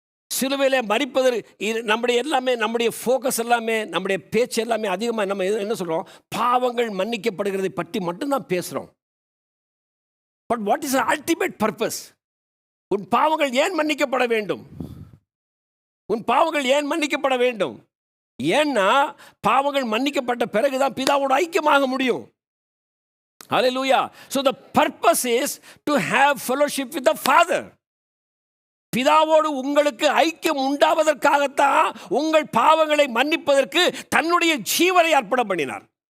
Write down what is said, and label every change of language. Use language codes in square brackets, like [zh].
[ta] சிலுவையிலே மரிப்பதற்கு நம்முடைய எல்லாமே, நம்முடைய ஃபோக்கஸ் எல்லாமே, நம்முடைய பேச்சு எல்லாமே அதிகமாக நம்ம என்ன சொல்கிறோம், பாவங்கள் மன்னிக்கப்படுகிறதை பற்றி மட்டும்தான் பேசுகிறோம். [en] But what is ultimate purpose? [ta] உன் பாவங்கள் ஏன் மன்னிக்கப்பட வேண்டும்? உன் பாவங்கள் ஏன் மன்னிக்கப்பட வேண்டும்? ஏன்னா பாவங்கள் மன்னிக்கப்பட்ட பிறகுதான் பிதாவோட ஐக்கியமாக முடியும். ஹல்லேலூயா. [en] So the purpose is to have fellowship with the Father. [ta] பிதாவோடு உங்களுக்கு ஐக்கியம் உண்டாவதற்காகத்தான் உங்கள் பாவங்களை மன்னிப்பதற்கு தன்னுடைய ஜீவனை அர்ப்பணம் பண்ணினார்.